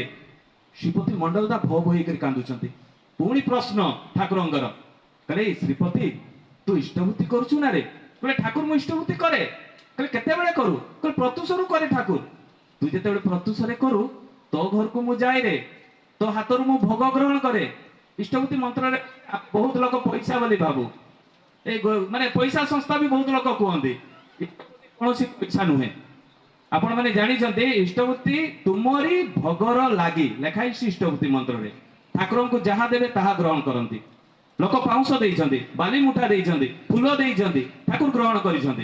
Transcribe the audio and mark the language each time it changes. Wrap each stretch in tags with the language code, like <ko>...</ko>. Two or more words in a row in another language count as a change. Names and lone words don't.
<or>ଶ୍ରୀପତି ମଣ୍ଡଳ ତା ଭୋ ଭୋ ହେଇକରି କାନ୍ଦୁଛନ୍ତି। ପୁଣି ପ୍ରଶ୍ନ ଠାକୁରଙ୍କର, କହିଲେ ଶ୍ରୀପତି ତୁ ଇଷ୍ଟବୃତ୍ତି କରୁଛୁ ନା ରେ? କହିଲେ ଠାକୁର ମୁଁ ଇଷ୍ଟବୃତ୍ତି କରେ। କହିଲେ କେତେବେଳେ କରୁ? କହିଲେ ପ୍ରତ୍ୟୁଷରୁ କରେ ଠାକୁର। ତୁ ଯେତେବେଳେ ପ୍ରତ୍ୟୁଷରେ କରୁ ତୋ ଘରକୁ ମୁଁ ଯାଏ ରେ, ତୋ ହାତରୁ ମୁଁ ଭୋଗ ଗ୍ରହଣ କରେ। ଇଷ୍ଟବୃତ୍ତି ମନ୍ତ୍ରରେ ବହୁତ ଲୋକ ପଇସା ବୋଲି ଭାବୁ,</or> <bn>এই মানে পয়সা সংস্থা</bn> <or>ବି ବହୁତ ଲୋକ କୁହନ୍ତି, କୌଣସି ପଇସା ନୁହେଁ। ଆପଣ ମାନେ ଜାଣିଛନ୍ତି ଇଷ୍ଟବୃତ୍ତି ତୁମରି ଭୋଗର ଲାଗି ଲେଖା ହେଇଛି ଇଷ୍ଟବୃତ୍ତି ମନ୍ତ୍ରରେ। ଠାକୁରଙ୍କୁ ଯାହା ଦେବେ ତାହା ଗ୍ରହଣ କରନ୍ତି। ଲୋକ ପାଉଁଶ ଦେଇଛନ୍ତି, ବାଲି ମୁଠା ଦେଇଛନ୍ତି, ଫୁଲ ଦେଇଛନ୍ତି, ଠାକୁର ଗ୍ରହଣ କରିଛନ୍ତି।</or>